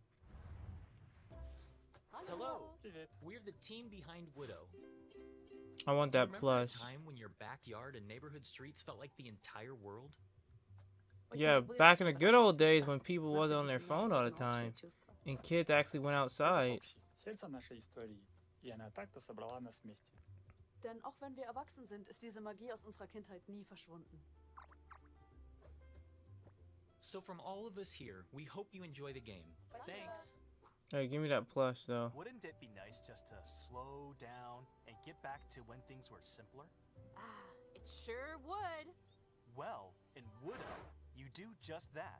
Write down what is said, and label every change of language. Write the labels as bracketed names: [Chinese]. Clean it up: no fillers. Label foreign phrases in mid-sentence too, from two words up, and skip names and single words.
[English] Hello, we're the team behind Widow. I want Do you that remember plush. a time when your backyard and neighborhood streets felt like the entire world? Yeah, back in the good old days when people wasn't on their phone all the time and kids actually went outside. [Russian] Сердце нашей истории, и она так-то собрала нас вместе. [German] Denn auch wenn wir erwachsen sind, ist diese Magie aus unserer Kindheit nie verschwunden. [English] So from all of us here, we hope you enjoy the game. Thanks. Hey, give me that plush though. Wouldn't it be nice just to slow down and get back to when things were simpler? It sure would. Well, in Widow, you do just that.